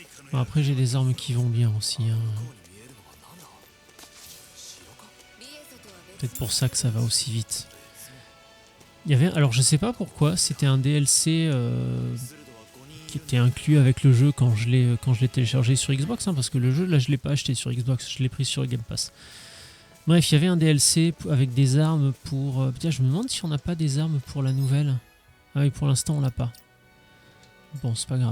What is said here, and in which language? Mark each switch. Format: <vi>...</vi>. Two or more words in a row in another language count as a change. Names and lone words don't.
<fr>Bon, après, j'ai des armes qui vont bien aussi. Hein.</fr> <ja>向こうに見えるのは何だ？城か？リエソとは別</ja> <fr>Peut-être pour ça que ça va aussi vite. Il y avait, alors je sais pas pourquoi, c'était un DLC</fr> <ja>スルドは5人</ja> <fr>qui était inclus avec le jeu quand je l'ai téléchargé sur Xbox, hein, parce que le jeu là je l'ai pas acheté sur Xbox, je l'ai pris sur Game Pass. Bref, il y avait un DLC avec des armes pour. Putain, je me demande si on n'a pas des armes pour la nouvelle. Ah oui, pour l'instant on l'a pas. Bon, c'est pas grave.</fr>